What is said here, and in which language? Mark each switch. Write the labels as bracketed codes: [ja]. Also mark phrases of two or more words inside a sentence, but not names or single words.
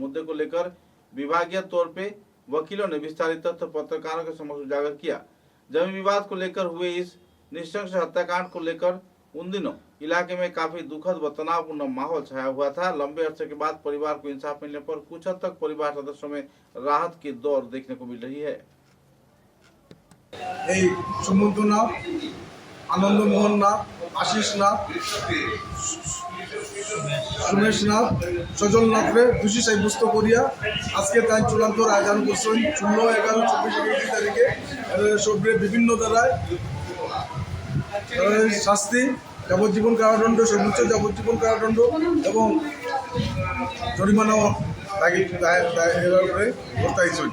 [hi] मुद्दे को लेकर विभागीय तौर पे वकीलों ने विस्तारित तथ्य पत्रकारों के समक्ष उजागर किया। जमीन विवाद को लेकर हुए इस नृशंस हत्याकांड को लेकर उन दिनों इलाके में काफी दुखद व तनावपूर्ण माहौल छाया हुआ था। लंबे अरसे के बाद परिवार को इंसाफ मिलने पर कुछ हद तक परिवार सदस्यों में राहत की दौर देखने को मिल रही है। [bn] এই সুমন্ত নাথ, আনন্দ মোহন নাথ, আশিস নাথ, সুমেশ নাথ, সজল নাথরে দোষী সাব্যস্ত করিয়া আজকে তাই চূড়ান্ত রায়দান করছেন 16/11/24 তারিখে সবরে বিভিন্ন ধারায় শাস্তি, যাবজ্জীবন কারাদণ্ড, সর্বোচ্চ যাবজ্জীবন কারাদণ্ড এবং জরিমানাও এর উপরে বর্তাইছেন।